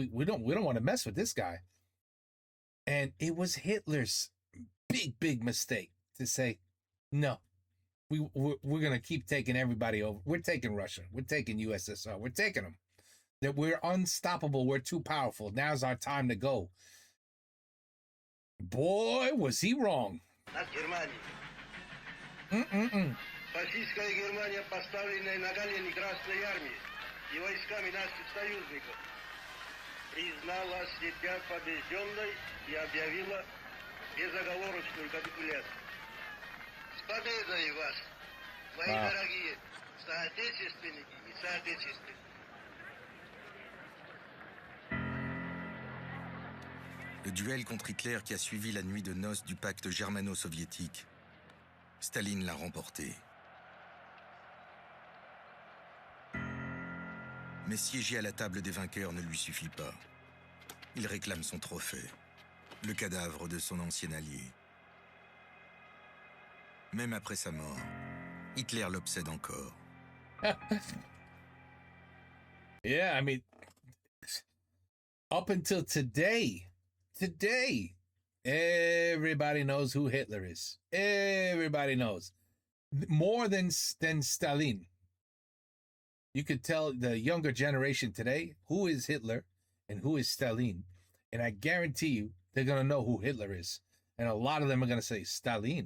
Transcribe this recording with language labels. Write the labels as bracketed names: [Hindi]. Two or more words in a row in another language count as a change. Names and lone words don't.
[English] We don't want to mess with this guy." And it was Hitler's big mistake to say, "No, we're gonna keep taking everybody over. We're taking Russia. We're taking USSR. We're taking them. That we're unstoppable. We're too powerful. Now's our time to go." Boy, was he wrong. [Russian] Над Германией. Mm-mm-mm. Фашистская Германия, поставленная на колени Красной Армии и войсками наших союзников, признала себя побежденной и объявила безоговорочную капитуляцию. С победой вас, мои [English] Wow. [Russian] дорогие соотечественники и соотечественницы! [French] Le duel contre Hitler qui a suivi la nuit de noces du pacte germano-soviétique, Staline l'a remporté. Mais siéger à la table des vainqueurs ne lui suffit pas. Il réclame son trophée, le cadavre de son ancien allié. Même après sa mort, Hitler l'obsède encore. [English] Yeah, I mean, up until today, everybody knows who Hitler is. Everybody knows more than Stalin. You could tell the younger generation today who is Hitler and who is Stalin, and I guarantee you they're gonna know who Hitler is, and a lot of them are gonna say Stalin.